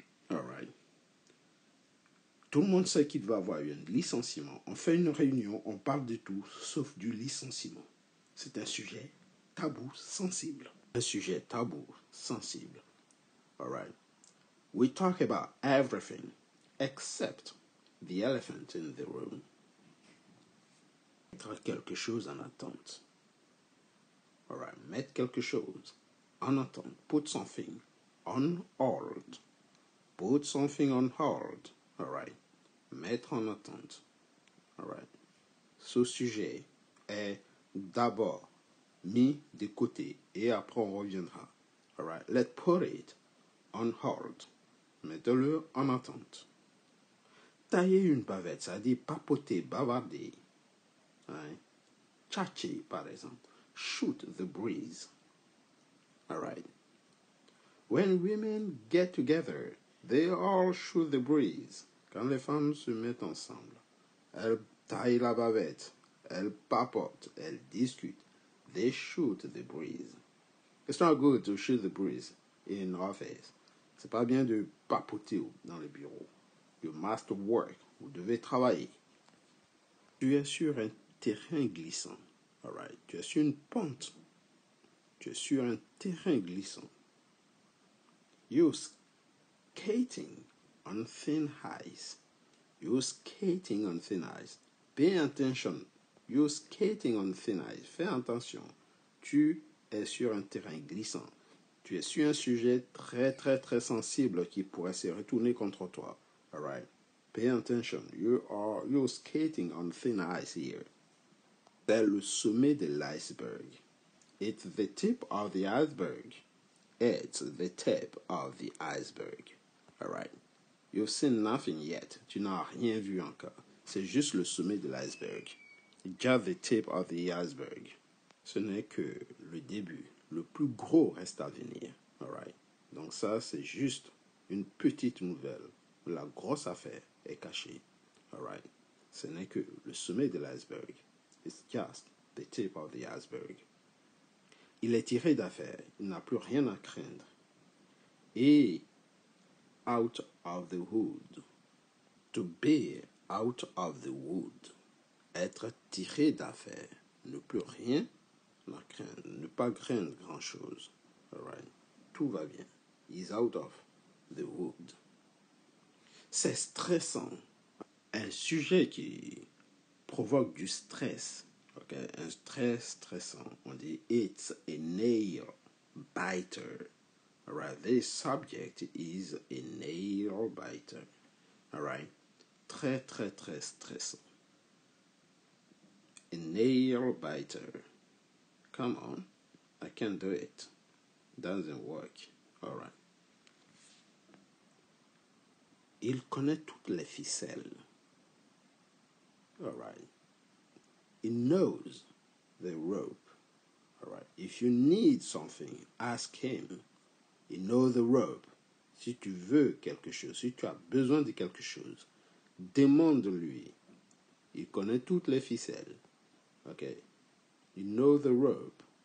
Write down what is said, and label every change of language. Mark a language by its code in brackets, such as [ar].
[fr] Alright. Tout le monde sait qu'il va y avoir un licenciement. On fait une réunion, on parle de tout, sauf du licenciement. C'est un sujet tabou, sensible. Un sujet tabou, sensible. Alright. [en] We talk about everything except the elephant in the room. [fr] Mettre quelque chose en attente. Alright. Mettre quelque chose en attente. [en] Put something on hold. Put something on hold. Alright. [fr] Mettre en attente. Alright. Ce sujet est d'abord mis de côté et après on reviendra. Alright. [en] Let's put it on hold. [fr] Mettez-le en attente. Tailler une bavette, ça dit papoter, bavarder. [en] Right? [fr] Tchatcher, par exemple. [en] Shoot the breeze. Alright. When women get together, they all shoot the breeze. [fr] Quand les femmes se mettent ensemble, elles taillent la bavette, elles papotent, elles discutent. [en] They shoot the breeze. It's not good to shoot the breeze in office. [fr] C'est pas bien de papoter dans le bureau. [en] You must work. [fr] Vous devez travailler. Tu es sur un terrain glissant. Alright. Tu es sur une pente. Tu es sur un terrain glissant. [en] You're skating on thin ice. You're skating on thin ice. Pay attention. You're skating on thin ice. [fr] Fais attention. Tu es sur un terrain glissant. Tu es sur un sujet très, très, très sensible qui pourrait se retourner contre toi. [en] Alright. Pay attention. You're skating on thin ice here. [fr] C'est le sommet de l'iceberg. [en] It's the tip of the iceberg. It's the tip of the iceberg. Alright. You've seen nothing yet. [fr] Tu n'as rien vu encore. C'est juste le sommet de l'iceberg. [en] Just the tip of the iceberg. [fr] Ce n'est que le début. Le plus gros reste à venir. Alright. Donc ça, c'est juste une petite nouvelle. La grosse affaire est cachée. Alright. Ce n'est que le sommet de l'iceberg. [en] It's just the tip of the iceberg. [fr] Il est tiré d'affaire. Il n'a plus rien à craindre. [en] Et out of the wood. To be out of the wood. [fr] Être tiré d'affaire. Ne plus rien à craindre. Ne pas craindre grand-chose. [en] Alright. [fr] Tout va bien. [en] He's out of the wood. [fr] C'est stressant. Un sujet qui provoque du stress. Okay? Un stress stressant. On dit [en] it's a nail biter. Alright, this subject is a nail biter. [fr] Alright, très très très stressant. [en] A nail biter. Come on, I can do it. Doesn't work. Alright. [fr] Il connaît toutes les ficelles. [en] Alright. He knows the rope. Alright. If you need something, ask him. He knows the rope. [fr] Si tu veux quelque chose, si tu as besoin de quelque chose, demande-lui. Il connaît toutes les ficelles. [en] Okay. You know the rope.